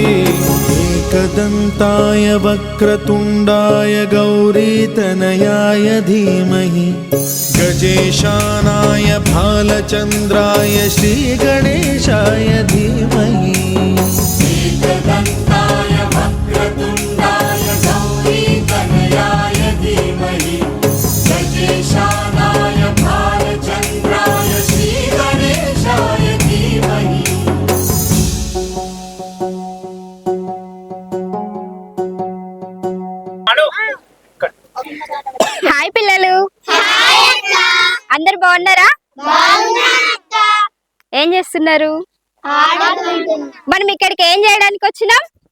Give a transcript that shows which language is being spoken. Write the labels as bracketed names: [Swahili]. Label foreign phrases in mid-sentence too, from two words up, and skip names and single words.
[Sanskrit] एकदन्ताय वक्रतुण्डाय गौरीतनयाय धीमहि गजेशानाय भालचन्द्राय श्रीगणेशाय धीमहि एकदन्ताय वक्रतुण्डाय गौरीतनयाय धीमहि गजेशानाय भालचन्द्राय श्रीगणेशाय धीमहि। [Telugu] హాయ్ పిల్లలు, అందరు బాగున్నారా? ఏం చేస్తున్నారు? మనం ఇక్కడికి ఏం చేయడానికి వచ్చినాం?